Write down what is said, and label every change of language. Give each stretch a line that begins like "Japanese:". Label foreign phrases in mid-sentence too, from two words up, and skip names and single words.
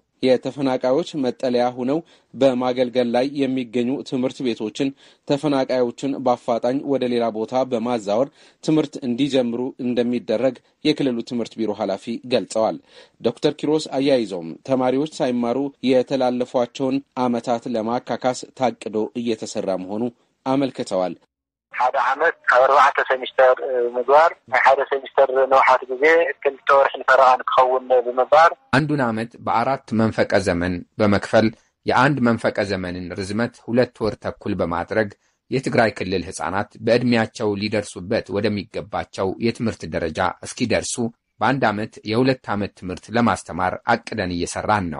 Amharic: የተፈናቃዮች መጠለያ ሆነው በማገልገል ላይ የሚገኙ ትምህርት ቤቶችን ተፈናቃዮችን በአፋጣኝ ወደ ሌላ ቦታ በማዛወር ትምህርት እንዲጀምሩ እንደሚደረግ የክልሉ ትምህርት ቢሮ ኃላፊ ገልጸዋል። ዶክተር ኪሮስ አያይዘውም ተማሪዎች ሳይማሩ የተላለፏቸውን ዓመታት ለማካካስ ታቅዶ እየተሰራ መሆኑ አመልክተዋል።
Tigrinya: ሓደ ዓመት 4 ሴሚስተር ምግባር ሓደ ሴሚስተር ነውሓት ጊዜ ክልተ ወርሕን ፈረቓን ክኸውን ብምባር
Amharic: አንዱን ዓመት በአራት መንፈቀ ዘመን በመክፈል የአንድ መንፈቀ ዘመንን ርዝመት 2 ወር ተኩል በማድረግ የትግራይ ክልል ህፃናት በዕድሜያቸው ሊደርሱበት ወደሚገባቸው የትምህርት ደረጃ እስኪደርሱ በአንድ ዓመት የ2 ዓመት ትምህርት ለማስተማር አቅደን እየሰራን ነው።